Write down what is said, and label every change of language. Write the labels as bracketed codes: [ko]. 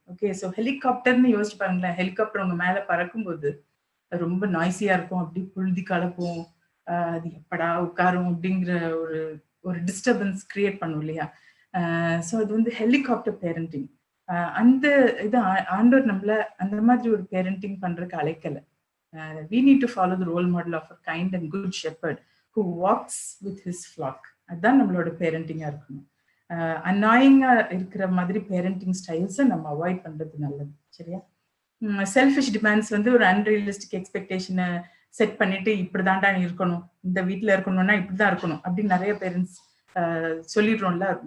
[ta] Okay, so ஹெலிகாப்டர்னு யோசிச்சு பாருங்களேன். Helicopter உங்க மேல பறக்கும்போது ரொம்ப நாய்ஸியா இருக்கும், அப்படி புழுதி கலப்போம், அது எப்படா உட்காரும் அப்படிங்கிற ஒரு ஒரு டிஸ்டர்பன்ஸ் கிரியேட் பண்ணும் இல்லையா? ஸோ அது வந்து ஹெலிகாப்டர் பேரண்டிங். அந்த இது ஆண்டவர் நம்மள அந்த மாதிரி ஒரு பேரண்டிங் பண்றதுக்கு அழைக்கல. [en] we need to follow the role model of a kind and good shepherd who walks with his flock. [ta] அதுதான் நம்மளோட பேரண்டிங்கா இருக்கணும். அன்னாயிங்கா இருக்கிற மாதிரி பேரண்டிங் ஸ்டைல்ஸை நம்ம அவாய்ட் பண்றது நல்லது. சரியா? செல்ஃபிஷ் டிமாண்ட்ஸ் வந்து ஒரு அன்ரியலிஸ்டிக் எக்ஸ்பெக்டேஷனை செட் பண்ணிட்டு இப்படிதான்டா இருக்கணும், இந்த வீட்டுல இருக்கணும்னா இப்படிதான் இருக்கணும் அப்படின்னு நிறைய பேரண்ட்ஸ் சொல்லிடுறோம்ல.